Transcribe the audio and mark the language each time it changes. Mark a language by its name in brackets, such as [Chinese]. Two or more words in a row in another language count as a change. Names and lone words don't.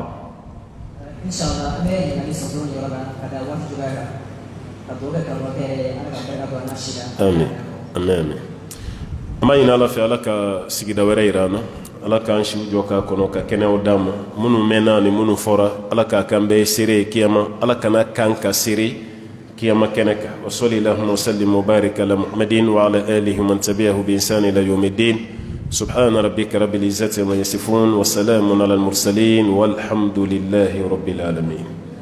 [Bambara] inshallah an bɛ ɲininkali sɔrɔ yɔrɔ la ka da waati cogoya kan ka dugawu kɛ karamɔgɔkɛ ala ka barika don an na si la amin amin an b'a ɲini ala fɛ ala ka sigida wɛrɛ yira an na ala k'an siw jɔ k'a kɔnɔ ka kɛnɛyaw d'an ma minnu mɛnna ani minnu fɔra ala k'a k'an bɛɛ seere ye kiyama ala kana kan ka seere kiyama kɛnɛ kan [Arabic] وصل اللهم وسلم وبارك على محمد وعلى آله من تبعه بإحسان إلى يوم الدين سبحان ربك رب العزة عما يصفون وسلام على المرسلين والحمد لله رب العالمين